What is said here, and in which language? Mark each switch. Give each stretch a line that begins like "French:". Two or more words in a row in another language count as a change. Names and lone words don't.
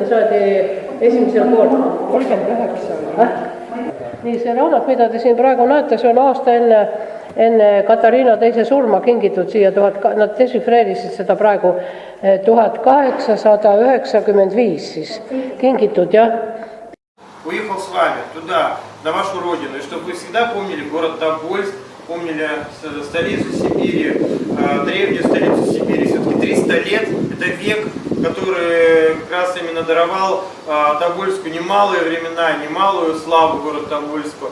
Estonian: sajandi esimesel pool. 39 oli. Nii, see raamat, mida te siin praegu näete, see on aasta enne Katariina teise surma kingitud siia, nad desifreerisid seda praegu 1895 siis kingitud, jah.
Russian: Уехал с вами туда, на вашу родину, и чтобы вы всегда помнили город Тобольск, помнили столицу Сибири, древнюю столицу Сибири. Все-таки 300 лет, это век, который как раз именно даровал Тобольску немалые времена, немалую славу города Тобольску.